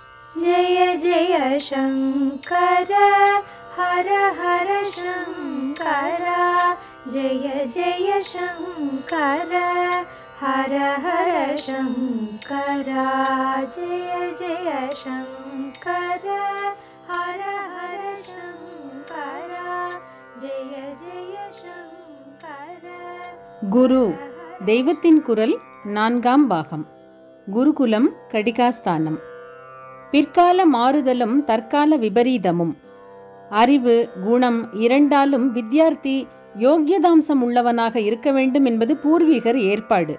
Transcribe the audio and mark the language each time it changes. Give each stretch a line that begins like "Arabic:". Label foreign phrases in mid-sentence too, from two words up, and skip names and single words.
Sanskrit: जय जय शङ्कर हर हर शङ्कर जय जय शङ्कर हर हर शङ्कर जय जय शङ्कर हर हर शङ्कर जय जय शङ्कर.
Tamil: குரு தெய்வத்தின் குரல் 4ஆம் பாகம். குருகுலம் கடிகாஸ்தானம். பிற்கால மாறுதலும் தற்கால விபரீதமும். அறிவு குணம் இரண்டாலும் வித்யார்த்தி யோக்கியதாம்சம் உள்ளவனாக இருக்க வேண்டும் என்பது பூர்வீகர் ஏற்பாடு.